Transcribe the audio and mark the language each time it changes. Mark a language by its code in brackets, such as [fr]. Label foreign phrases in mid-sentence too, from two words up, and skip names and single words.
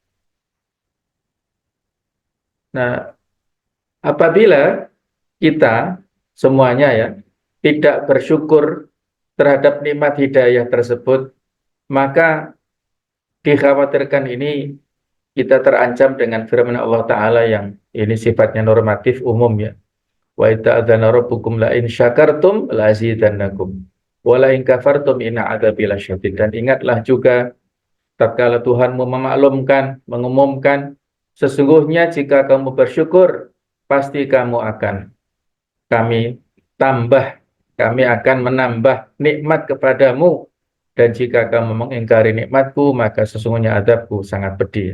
[id] Nah, apabila kita semuanya ya tidak bersyukur terhadap nikmat hidayah tersebut, maka dikhawatirkan ini kita terancam dengan firman Allah Ta'ala yang ini sifatnya normatif umum ya. [ar] وتأذن ربكم لئن شكرتم لأزيدنكم ولئن كفرتم إن عذابي لشديد. [id] Dan ingatlah juga tatkala Tuhanmu memaklumkan, mengumumkan, sesungguhnya jika kamu bersyukur, pasti kamu akan kami tambah, kami akan menambah nikmat kepadamu. Dan jika kamu mengingkari nikmatku, maka sesungguhnya azabku sangat pedih.